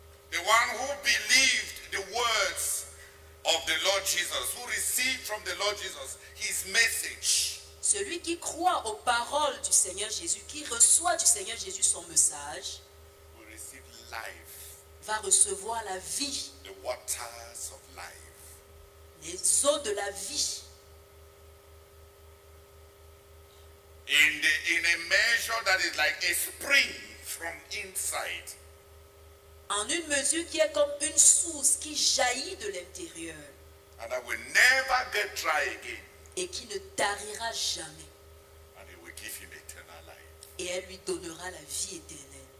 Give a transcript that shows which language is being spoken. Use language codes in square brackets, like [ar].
[en] The one who believed the words of the Lord Jesus, who received from the Lord Jesus his message, [fr] Celui qui croit aux paroles du Seigneur Jésus, qui reçoit du Seigneur Jésus son message, [en] will receive life, [fr] va recevoir la vie, [en] the waters of life. [fr] les eaux de la vie. [en] In a measure that is like a spring from inside. [fr] En une mesure qui est comme une source qui jaillit de l'intérieur [en] And that will never get dry again. [fr] et qui ne tarira jamais. [en] And it will give him eternal life. [fr] Et elle lui donnera la vie éternelle.